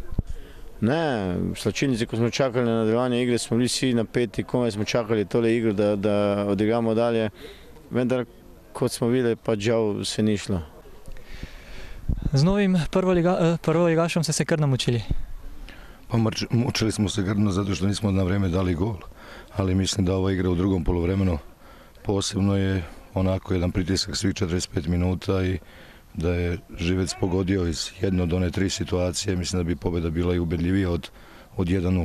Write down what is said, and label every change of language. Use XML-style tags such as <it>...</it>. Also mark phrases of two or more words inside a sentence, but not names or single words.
<sl>Ne, v slačilnici, ko smo čakali na nadaljevanje igre, smo bili vsi napeti, komaj smo čakali tole igro, da odigramo dalje. Vendar, kot smo videli, pa žal se ni šlo. Z novim prvoligašom ste se kar namučili?</sl> <hr>Pa mučili smo se grdno zato što nismo na vrijeme dali gol, ali mislim da ova igra u drugom poluvremenu posebno je onako jedan pritisak svih 45 minuta i da je Živec pogodio iz jedno do one 3 situacije, mislim da bi pobjeda bila i ubedljivija od 1-0.</hr>